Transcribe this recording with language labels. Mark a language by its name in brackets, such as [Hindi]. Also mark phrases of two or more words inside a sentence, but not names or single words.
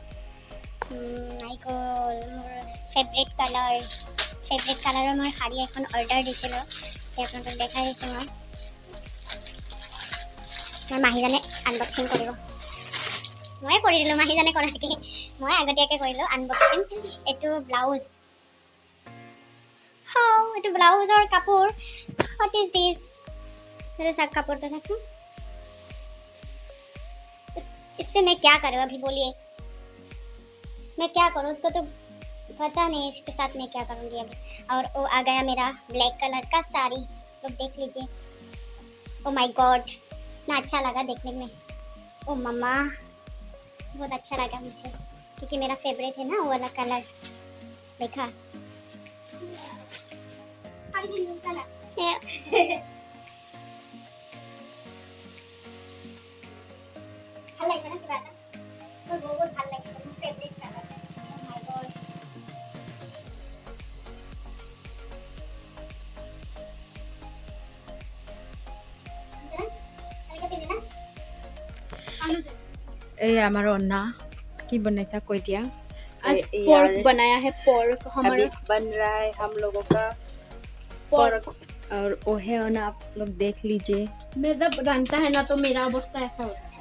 [Assamese] নাইকল মোৰ ফেভৰেট কালাৰৰ মই শাড়ী এখন অৰ্ডাৰ দিছিলোঁ এতিয়া আপোনালোকক দেখাই দিছোঁ মই মাহীজানে আনবক্সিং কৰিব মই কৰি দিলোঁ মাহীজানে কৰাকে মই আগতীয়াকৈ কৰিলোঁ আনবক্সিং এইটো ব্লাউজ এইটো ব্লাউজৰ কাপোৰ [English] what is this [Hindi] मेरे साथ कपड़े तो रखूं इससे मैं क्या करूं अभी बोलिए मैं क्या करूं उसको तो पता नहीं इसके साथ मैं क्या करूंगी अभी और वो आ गया मेरा [English] black colour [Hindi] का साड़ी लोग देख लीजिए [English] oh my god [Hindi] इतना अच्छा लगा देखने में ओ मम्मा बहुत अच्छा लगा मुझे क्योंकि मेरा फेवरेट है ना वो वाला कलर देखा [Assamese] ভাল লাগিছে না কিবা এটা মোৰ বহুত ভাল লাগিছে মোৰ [English] favourite colour oh my god [Assamese] এই আমাৰ অন্না কি বনাইছা কৈ দিয়া [Hindi] पोर्क बनाया है पोर्क हमारा बन रहा है हम लोगों का पोर्क और वो है ना आप लोग देख लीजिए मेरा बनता है ना तो मेरा अवस्था ऐसा होता है